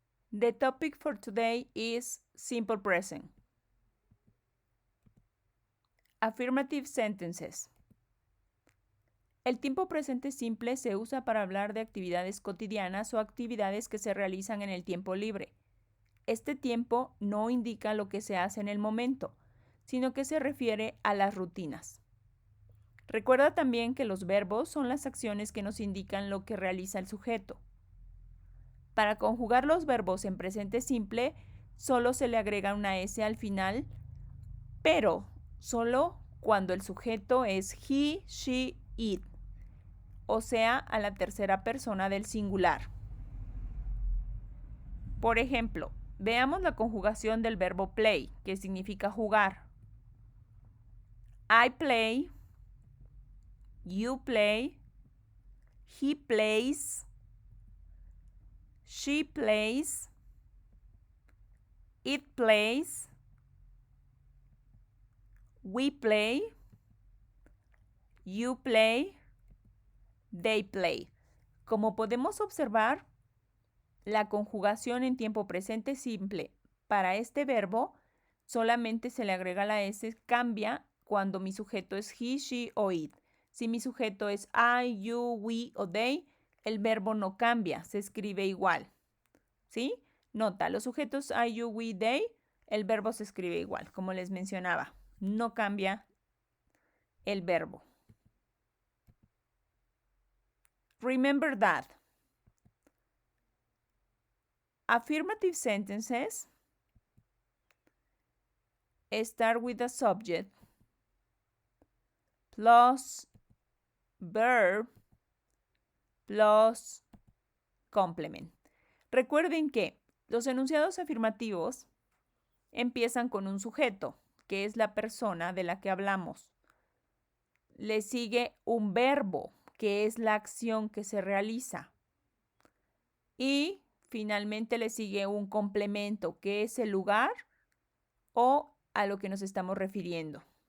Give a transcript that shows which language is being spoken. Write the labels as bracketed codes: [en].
[en] The topic for today is simple present. Affirmative sentences. [es] El tiempo presente simple se usa para hablar de actividades cotidianas o actividades que se realizan en el tiempo libre. Este tiempo no indica lo que se hace en el momento, sino que se refiere a las rutinas. Recuerda también que los verbos son las acciones que nos indican lo que realiza el sujeto. Para conjugar los verbos en presente simple, solo se le agrega una S al final, pero solo cuando el sujeto es he, she, it, o sea, a la tercera persona del singular. Por ejemplo, veamos la conjugación del verbo play, que significa jugar. [en] I play, you play, he plays, she plays, it plays, we play, you play, they play. [es] Como podemos observar, la conjugación en tiempo presente simple para este verbo solamente se le agrega la S, cambia cuando mi sujeto es he, she o it. Si mi sujeto es I, you, we o they, el verbo no cambia, se escribe igual. ¿Sí? Nota, los sujetos I, you, we, they, el verbo se escribe igual, como les mencionaba. No cambia el verbo. [en] Remember that. Affirmative sentences start with the subject plus verb plus complement. [es] Recuerden que los enunciados afirmativos empiezan con un sujeto, que es la persona de la que hablamos. Le sigue un verbo, que es la acción que se realiza. Y finalmente le sigue un complemento, que es el lugar o a lo que nos estamos refiriendo.